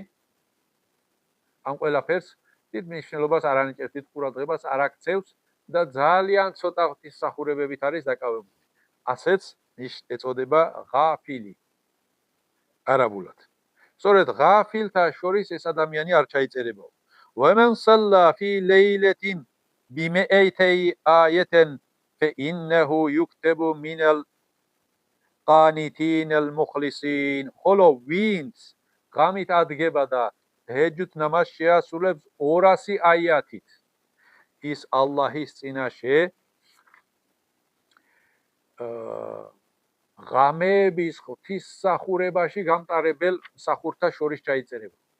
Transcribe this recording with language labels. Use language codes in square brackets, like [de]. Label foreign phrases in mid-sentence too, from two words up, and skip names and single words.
[ka] ამ ყველაფერს დიდ მნიშვნელობას არ ანიჭებს, დიდ ყურადღებას არ აქცევს და ძალიან ცოტა ღვთისმსახურებებით არის დაკავებული. ასეც ეწოდება ღაფილი არაბულად. სწორედ ღაფილთა შორის ეს ადამიანი არ ჩაიწერება. [ar] ومن صلى في ليلة بمئتي آية فإنه يكتب من القانتين المخلصين. [ka] ხოლო ვინც ღამით ადგება და თაჰაჯუდ ნამაზს შეასრულებს 200 აიათით, ის ალლაჰის წინაშე ღამების ღვთისმსახურებაში გამტარებელ მსახურთა შორის ჩაიწერება.